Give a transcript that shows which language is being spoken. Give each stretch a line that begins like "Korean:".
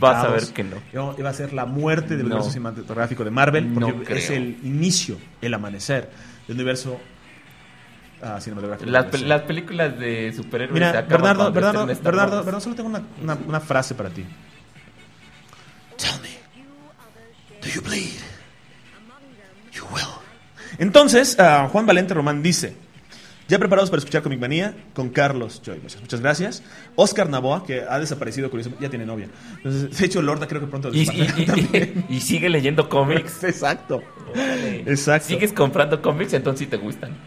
Spanish: Vas a ver que no. Iba a ser la muerte del universo cinematográfico de Marvel. No creo. Es el inicio, el amanecer del universo. Las películas de superhéroes. Mira, Bernardo, solo tengo una frase para ti.
English: Tell me, do you bleed? You will.
Spanish: Entonces, Juan Valente Román dice: ya preparados para escuchar Comic Manía con Carlos Joy. Muchas gracias. Oscar Naboa, que ha desaparecido curiosamente, ya tiene novia. Entonces, de hecho, Lorda creo que pronto y sigue leyendo cómics. Exacto. Vale. Exacto. Sigues comprando cómics, entonces sí te gustan.